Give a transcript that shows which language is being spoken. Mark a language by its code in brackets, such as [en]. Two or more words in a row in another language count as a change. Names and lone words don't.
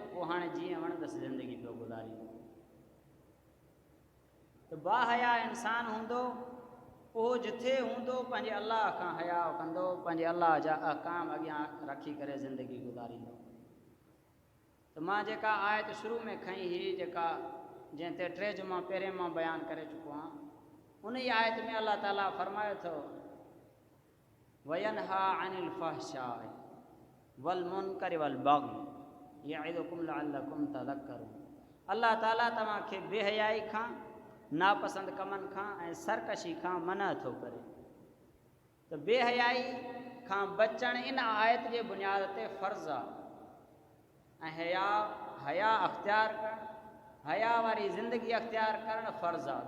[sd] पोइ हाणे जीअं वणंदसि ज़िंदगी पियो गुज़ारींदो। त बाहया इंसान हूंदो, उहो जिथे हूंदो पंहिंजे अल्लाह खां हया कंदो, पंहिंजे अल्लाह जा अहकाम अॻियां रखी करे ज़िंदगी गुज़ारींदो। त मां जेका आयत शुरू में खई हुई, जेका जंहिं ते 3 जुमा पहिरें मां बयानु करे चुको आहियां, उन ई आयत में अल्लाह ताला फरमायो थो [ar] وينهى عن الفحشاء والمنكر والبغي يعظكم لعلكم تذكرون. [sd] अल्लाह ताला तव्हांखे बेहयाई खां, नापसंद कमनि खां ऐं सरकशी खां मना थो करे। त बेहयाई खां बचण इन आयत जे बुनियाद ते फ़र्ज़ु आहे ऐं हया अख़्तियार करणु, हया वारी ज़िंदगी अख़्तियार करणु फ़र्ज़ु आहे।